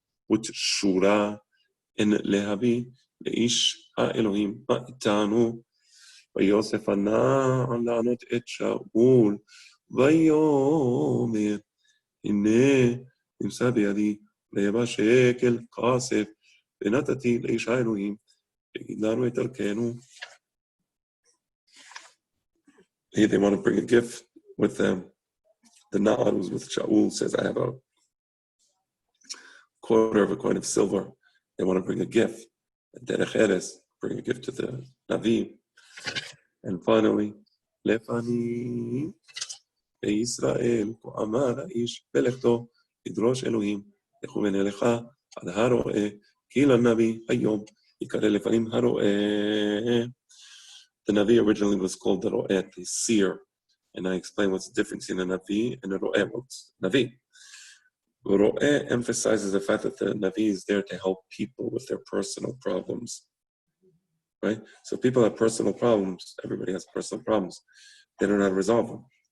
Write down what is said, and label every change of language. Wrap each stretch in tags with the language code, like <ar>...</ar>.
<he>ותשורה אין להביא לאיש האלוהים מה איתנו ויוסף ענה לענות את שאול ויאמר הנה נמצא בידי רבע שקל כסף ונתתי לאיש האלוהים, ויגיד לנו את דרכנו.</he> <en>They want to bring a gift with them. The Na'ar who's with Shaul says, I have a quarter of a coin of silver. They want to bring a gift. Derech Eres, bring a gift to the Navi. And finally,</en> <he>Lefani בישראל, כה אמר האיש בלכתו, ידרוש אלוהים, לכו ונלך עד הרואה, כי לנביא היום יקרא לפנים הרואה.</he> <en>The Navi originally was called the Ro'eh, the seer, and I explain what's the difference in a Navi and a Ro'eh. What's Navi? Ro'eh emphasizes the fact that the Navi is there to help people with their personal problems. Right? So people have personal problems, everybody has personal problems. They don't know how to resolve them.</en>